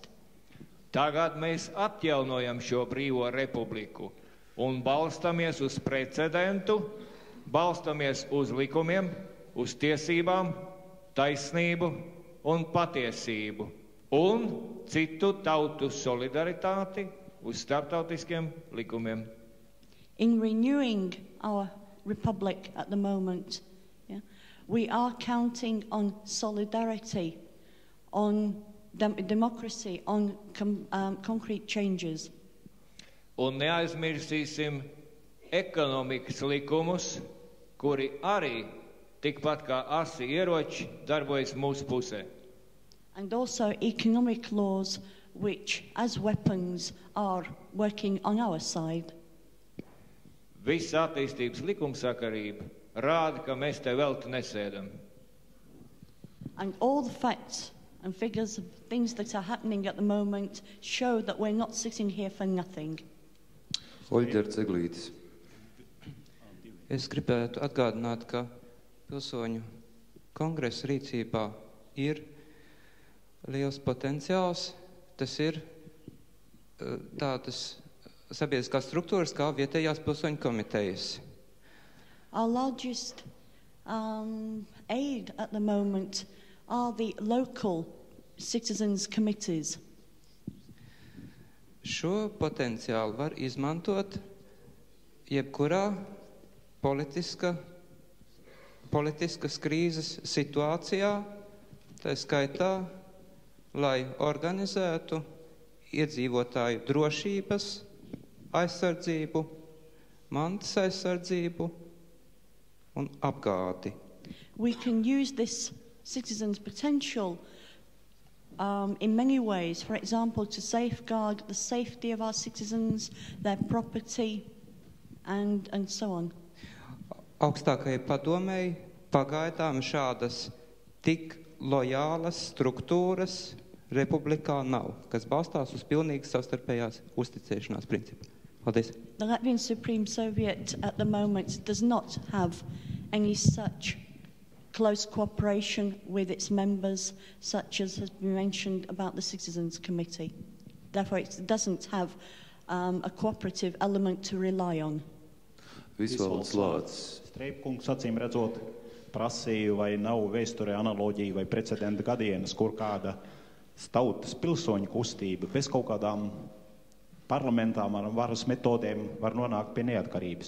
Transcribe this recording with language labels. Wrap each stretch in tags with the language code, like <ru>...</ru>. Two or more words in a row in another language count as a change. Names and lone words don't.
<lv>Tagad mēs atjaunojam šo brīvo republiku un balstamies uz precedentu, balstamies uz likumiem, uz tiesībām, taisnību un patiesību un citu tautu solidaritāti uz starptautiskiem likumiem.</lv> <en>In renewing our republic at the moment, we are counting on solidarity, on democracy, on concrete changes.</en> <lv>Un neaizmirsīsim ekonomikas likumus, kuri arī tikpat kā asi ieroči darbojas mūsu pusē.</lv> <en>And also economic laws which, as weapons, are working on our side.</en> <lv>Visa attīstības likumsakarība rāda, ka mēs te velti nesēdam.</lv> <en>And all the facts and figures of things that are happening at the moment show that we're not sitting here for nothing.</en> <lv>Oļģerts Eglītis. Es gribētu atgādināt, ka Pilsoņu kongresa rīcībā ir liels potenciāls. Tas ir tādas sabiedriskās struktūras kā vietējās pilsoņu komitejas.</lv> <en>Our largest aid at the moment are the local citizens committees.</en> <lv>Šo potenciālu var izmantot jebkurā politiskas krīzes situācijā, tā skaitā, lai organizētu iedzīvotāju drošības aizsardzību, mantas aizsardzību un apgādi.</lv> <en>We can use this citizens' potential in many ways, for example, to safeguard the safety of our citizens, their property, and so on.</en> <lv>Augstākajai padomei pagaidām šādas tik lojālas struktūras republikā nav, kas balstās uz pilnīgas savstarpējās uzticēšanās principu. Paldies.</lv> <en>The Latvian Supreme Soviet at the moment does not have any such close cooperation with its members, such as has been mentioned about the Citizens Committee. Therefore, it doesn't have a cooperative element to rely on.</en> <lv>Visvalds Lācis. Streipkungs acīm redzot prasīja, vai nav vēsturē analoģija vai precedenta gadienas, kur kāda tautas pilsoņu kustība bez kaut kādām parlamentām ar varas metodēm var nonākt pie neatkarības.</lv>